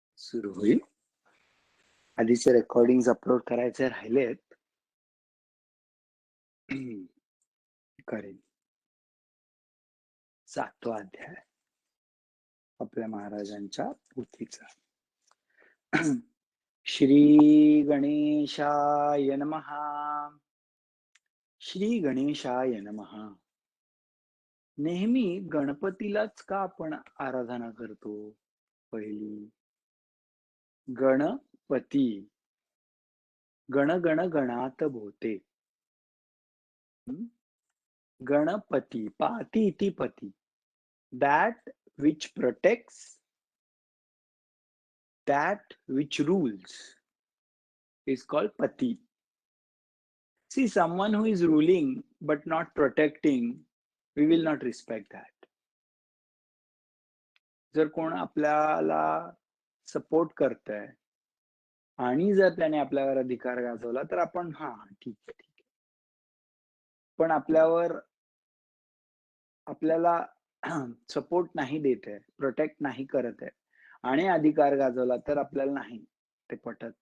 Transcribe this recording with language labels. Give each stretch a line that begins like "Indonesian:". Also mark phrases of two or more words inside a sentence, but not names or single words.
Marathi: सुरू होईल. आधीचे रेकॉर्डिंग अपलोड करायचे राहिलेत. करेन. 7वा अध्याय आपल्या महाराजांच्या पोथीचा.
Sanskrit: श्री गणेशाय नमः. श्री गणेशाय नमः.
Marathi: नेहमी गणपतीलाच का आपण आराधना करतो? पहिली, गणपती. गण गण गणात भोते.
Sanskrit: गणपती, पाती इति पती.
English: That which protects, that which rules is called pati. See, someone who is ruling but not protecting, we will not respect that.
Marathi: जर कोण आपल्याला सपोर्ट करतंय आणि जर त्याने आपल्यावर अधिकार गाजवला तर आपण ठीक आहे. पण आपल्याला सपोर्ट नाही देत आहे, प्रोटेक्ट नाही करत आहे आणि अधिकार गाजवला तर आपल्याला नाही ते पटत.